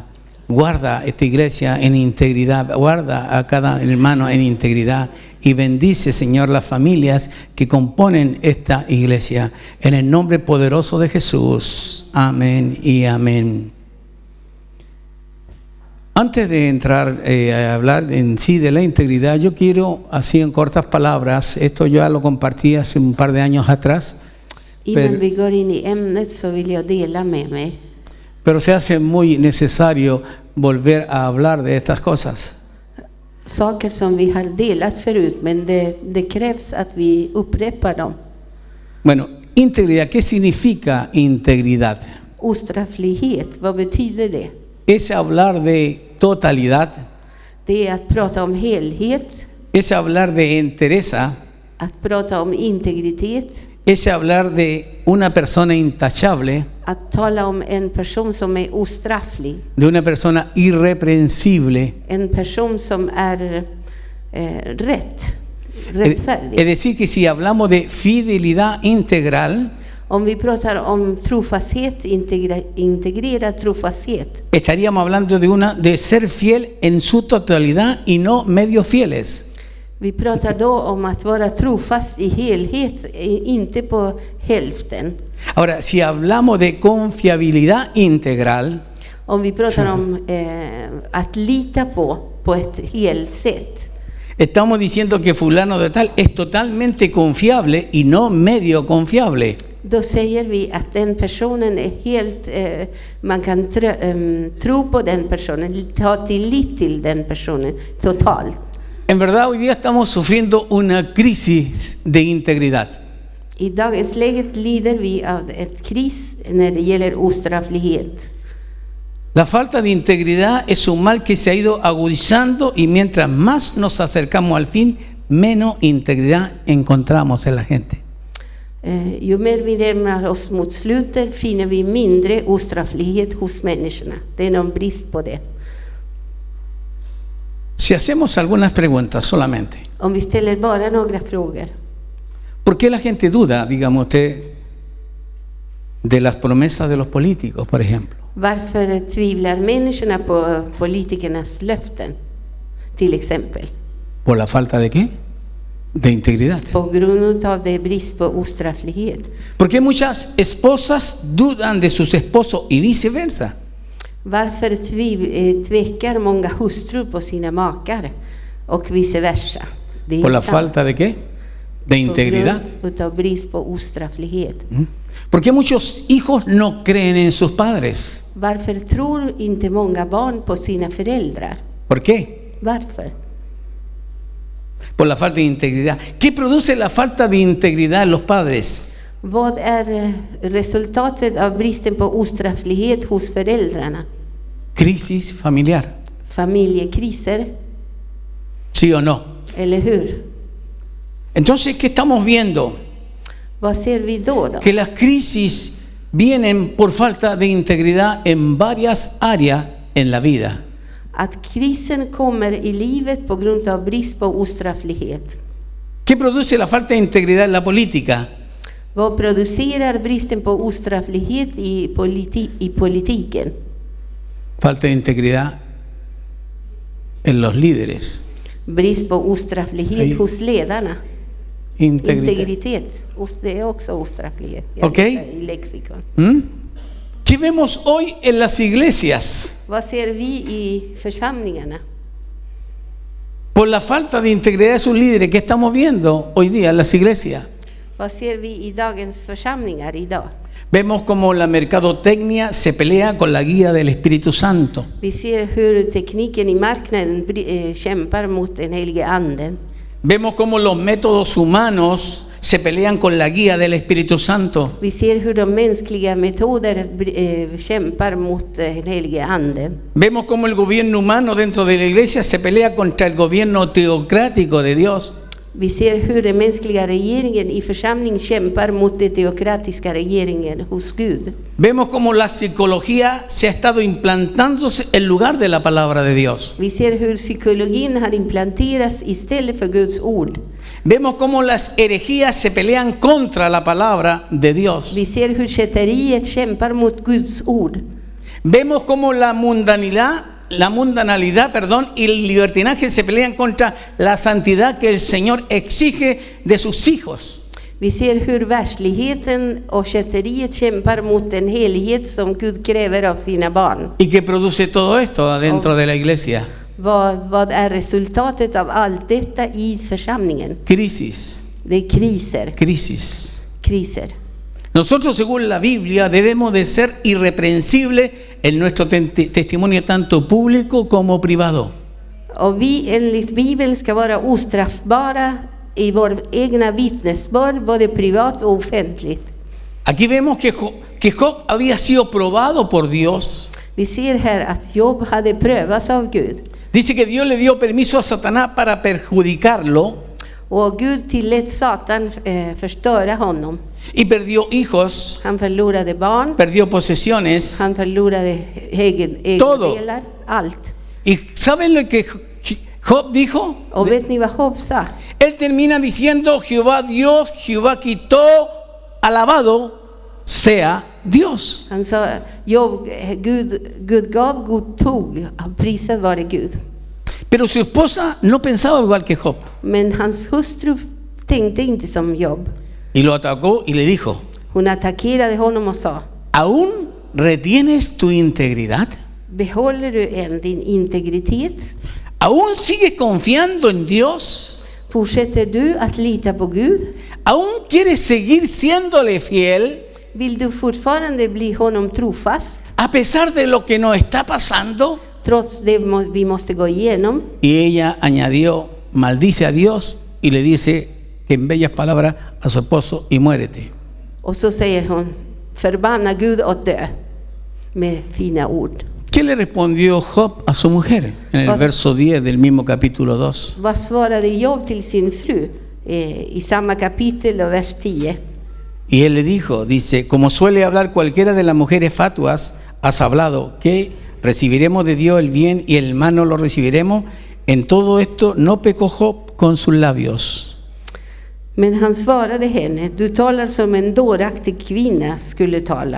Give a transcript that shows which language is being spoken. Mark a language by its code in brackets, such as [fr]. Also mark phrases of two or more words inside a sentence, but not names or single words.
[es] Guarda esta iglesia en integridad, guarda a cada hermano en integridad y bendice, Señor, las familias que componen esta iglesia. En el nombre poderoso de Jesús. Amén y amén. Antes de entrar a hablar en sí de la integridad, yo quiero, así en cortas palabras, esto ya lo compartí hace un par de años atrás, [sv] Innan vi går in i ämnet så vill jag dela med mig. [es] pero se hace muy necesario volver a hablar de estas cosas. [sv] Saker som vi har delat förut, men det krävs att vi upprepar dem. [es] Bueno, integridad, ¿qué significa integridad? [sv] Ostrafflighet, vad betyder det? [es] Es hablar de totalidad, [sv] Det är att prata om helhet, [es] es hablar de entereza, [sv] att prata om integritet, [es] es hablar de una persona intachable, [sv] att tala om en person som är ostrafflig, [es] de una persona irreprensible. [sv] en person som är [es] Es [sv] rättfärdig. [es] decir, que si hablamos de fidelidad integral, [sv] Om vi pratar om trofasthet, integrerad trofasthet, [es] estaríamos hablando de ser fiel en su totalidad y no medio fieles. [sv] vi pratar då om att vara trofast i helhet, inte på hälften. [es] Ahora, si hablamos de confiabilidad integral, [sv] Om vi pratar om att lita på ett helt sätt, [es] estamos diciendo que fulano de tal es totalmente confiable y no medio confiable. [sv] då säger vi att den personen är helt, man kan tro på den personen, ta tillit till den personen totalt. [es] En verdad, hoy día estamos sufriendo una crisis de integridad. [sv] I dagens läge lider vi av ett kris när det gäller ostrafflighet. [es] La falta de integridad es un mal que se ha ido agudizando y mientras más nos acercamos al fin, menos integridad encontramos en la gente. [sv] Ju mer vi närmar oss mot slutet finner vi mindre ostrafflighet hos människorna. Det är någon brist på det. [es] Si hacemos algunas preguntas solamente, [sv] Om vi ställer bara några frågor. [es] ¿por qué la gente duda, digamos usted, de las promesas de los políticos, por ejemplo? [sv] Varför tvivlar människorna på politikernas löften, till exempel? [es] ¿Por la falta de qué? de integridad. [sv] På grund av det brist på ostrafflighet. [es] Porque muchas esposas dudan de sus esposos y viceversa. [sv] Varför tvekar många hustrur på sina makar och vice versa? Det är [es] ¿Por la [sv] sant. [es] falta de qué? De integridad. [sv] På grund av brist på ostrafflighet. [es] Porque muchos hijos no creen en sus padres. [sv] Varför tror inte många barn på sina föräldrar? [es] ¿Por qué? [sv] Varför? [es] Por la falta de integridad. ¿Qué produce la falta de integridad en los padres? [sv] Vad är resultatet av bristen på ostrafflighet hos föräldrarna? [es] Crisis familiar. [sv] Familjekriser, [es] ¿Sí o no? [sv] eller hur? [es] Entonces, ¿qué estamos viendo? [sv] Vad ser vi då? [es] Que las crisis vienen por falta de integridad en varias áreas en la vida. [sv] Att krisen kommer i livet på grund av brist på ostrafflighet. [es] ¿Qué produce la falta de integridad en la política? [sv] Vad producerar bristen på ostrafflighet i politiken? [es] Falta de integridad en los líderes. [sv] Brist på ostrafflighet hos ledarna. Integritet. Det är också ostrafflighet. Okej. I lexikon. [es] ¿Qué vemos hoy en las iglesias? [sv] Vad ser vi i församlingarna? [es] Por la falta de integridad de sus líderes, ¿qué estamos viendo hoy día en las iglesias? [sv] Vad ser vi i dagens församlingar idag? [es] Vemos como la mercadotecnia se pelea con la guía del Espíritu Santo. [sv] Vi ser hur tekniken i marknaden kämpar mot den helige anden. [es] Vemos como los métodos humanos se pelean con la guía del Espíritu Santo. [sv] Vi ser hur de mänskliga metoder kämpar mot den helige anden. [es] Vemos como el gobierno humano dentro de la iglesia se pelea contra el gobierno teocrático de Dios. [sv] Vi ser hur den mänskliga regeringen i församling kämpar mot den teokratiska regeringen hos Gud. [es] Vemos como la psicología se ha estado implantándose en lugar de la palabra de Dios. [sv] Vi ser hur psykologin har implanterats istället för Guds ord. [es] Vemos como las herejías se pelean contra la palabra de Dios. [sv] Vi ser hur kätteriet kämpar mot Guds ord. [es] Vemos como la mundanalidad, y el libertinaje se pelean contra la santidad que el Señor exige de sus hijos. [sv] Vi ser hur världsligheten och kätteriet kämpar mot den helighet som Gud kräver av sina barn. [es] ¿Y qué produce todo esto adentro de la iglesia? [sv] Vad är resultatet av allt detta i församlingen? [es] Crisis. [sv] Det är kriser. Kriser. [es] Nosotros, según la Biblia, debemos de ser irreprensibles en nuestro testimonio tanto público como privado. [sv] Och vi enligt Bibeln ska vara ostraffbara i vår egna vittnesbörd, både privat och offentligt. [es] Aquí vemos que Job había sido probado por Dios. [sv] Vi ser här att Job hade prövats av Gud. [es] Dice que Dios le dio permiso a Satanás para perjudicarlo. [sv] Och Gud tillät Satan förstöra honom. [es] Y perdió hijos. [sv] Han förlorade barn. [es] Perdió posesiones. [sv] Han förlorade egendelar. Allt. [es] ¿Y saben lo que Job dijo? [sv] Och vet ni vad Job sa? [es] Él termina diciendo: Jehová Dios, Jehová quitó, alabado sea Dios. [sv] Han sa, Gud gav, Gud tog. Prisad vare Gud. [es] Pero su esposa no pensaba igual que Job. [sv] Men hans hustru tänkte inte som Job. [es] Y lo atacó y le dijo: [sv] Hon attackerade honom och sa: [es] ¿Aún retienes tu integridad? [sv] Behåller du än din integritet? [es] ¿Aún sigues confiando en Dios? [sv] Fortsätter du att lita på Gud? [es] ¿Aún quieres seguir siéndole fiel? [sv] Vill du fortfarande bli honom trofast? [es] A pesar de lo que nos está pasando. [sv] Trots det vi måste gå igenom. [es] Y ella añadió: maldice a Dios y le dice en bellas palabras a su esposo: y muérete. [sv] Och så säger hon: förbanna Gud och dö, med fina ord. [es] ¿Qué le respondió Job a su mujer? En el verso 10 del mismo capítulo 2. [sv] Vad svarade Job till sin fru i samma kapitel och vers 10? [es] Y él le dijo, dice: como suele hablar cualquiera de las mujeres fatuas, has hablado que recibiremos de Dios el bien y el mal no lo recibiremos. En todo esto no pecó Job con sus labios. [sv] Men han svarade henne: du talar som en dåraktig kvinna skulle tala.